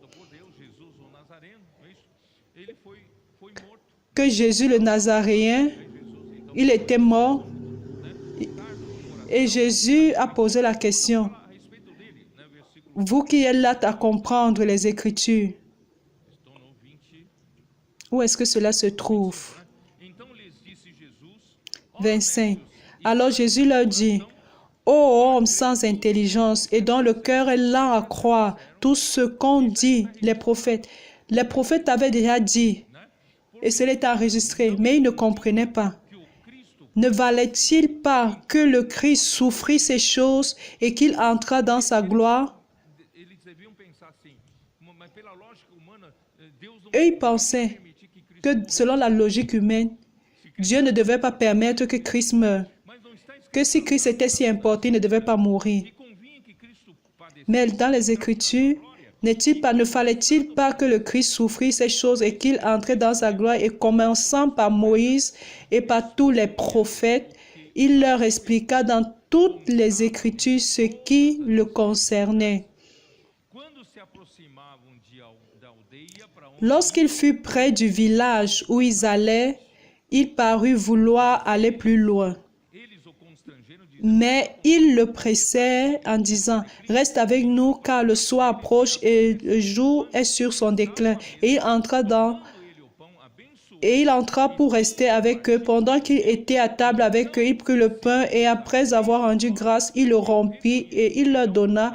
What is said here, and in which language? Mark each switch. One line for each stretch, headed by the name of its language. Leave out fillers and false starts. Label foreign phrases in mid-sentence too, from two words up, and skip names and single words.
French: Que Jésus le Nazaréen, il était mort. Et Jésus a posé la question. Vous qui êtes là à comprendre les Écritures,
Portuguese: Estou no 20.
French: où est-ce que cela se trouve?
Portuguese: Então lhes disse Jesus: 25.
French: Alors Jésus leur dit, ô homme sans intelligence et dont le cœur est lent à croire tout ce qu'ont dit les prophètes. Les prophètes avaient déjà dit, et cela est enregistré, mais ils ne comprenaient pas.
Portuguese: que o Cristo,
French: Ne valait-il pas que le Christ souffrit ces choses et qu'il entra dans sa gloire?
Portuguese: eles deviam pensar assim, mas pela lógica humana, Deus não
French: Eux, ils pensaient
Portuguese: permitir que Cristo, que
French: selon la logique humaine, Dieu ne devait pas permettre que Christ meure.
Portuguese: mas não está escrito.
French: Que si Christ était si important, il ne devait pas mourir.
Portuguese: E convinha que Cristo padecesse.
French: Mais dans les Écritures, ne fallait-il pas que le Christ souffrit ces choses et qu'il entrait dans sa gloire, et commençant par Moïse et par tous les prophètes, il leur expliqua dans toutes les Écritures ce qui le concernait.
Portuguese: Quando se aproximavam da aldeia para onde
French: Lorsqu'il fut près du village où ils allaient, il parut vouloir aller plus loin.
Portuguese: eles o constrangeram, dizendo:
French: Mais ils le pressaient en disant, « Reste avec nous car le soir approche et le jour est sur son déclin. » Et il entra pour rester avec eux. Pendant qu'il était à table avec eux, il prit le pain et après avoir rendu grâce, il le rompit et il leur donna.